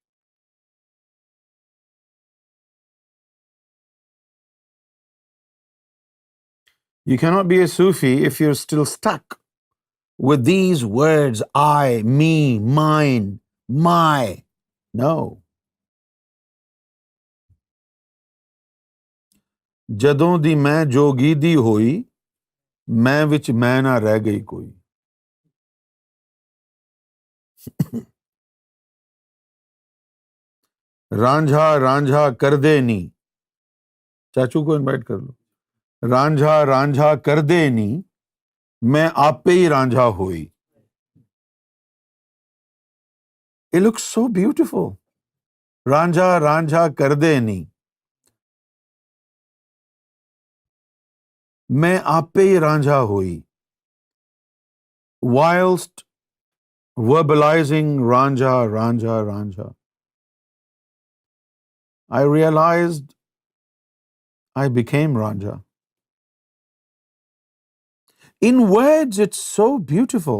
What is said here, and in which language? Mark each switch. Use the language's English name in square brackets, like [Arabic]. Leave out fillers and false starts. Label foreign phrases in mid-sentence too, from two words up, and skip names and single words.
[English] You cannot be a Sufi if you're still stuck with these words, I, me, mine, my. No. [Punjabi] ਜਦੋਂ ਦੀ ਮੈਂ ਜੋਗੀ ਦੀ ਹੋਈ, ਮੈਂ ਵਿੱਚ ਮੈਂ ਨਾ ਰਹਿ ਗਈ ਕੋਈ. ਰਾਂਝਾ ਰਾਂਝਾ ਕਰਦੇ ਨੀ. [Hindi] चाचू को इनवाइट कर लो. [Punjabi] ਰਾਂਝਾ ਰਾਂਝਾ ਕਰਦੇ ਨੀ, ਮੈਂ ਆਪੇ ਹੀ ਰਾਂਝਾ ਹੋਈ. [English] It looks so beautiful. [Punjabi] ਰਾਂਝਾ ਰਾਂਝਾ ਕਰਦੇ ਨੀ, ਮੈਂ ਆਪੇ ਹੀ ਰਾਂਝਾ ਹੋਈ. [English] Whilst verbalizing Ranja, Ranja, Ranja, I realized I became Ranja. In words, it's so beautiful.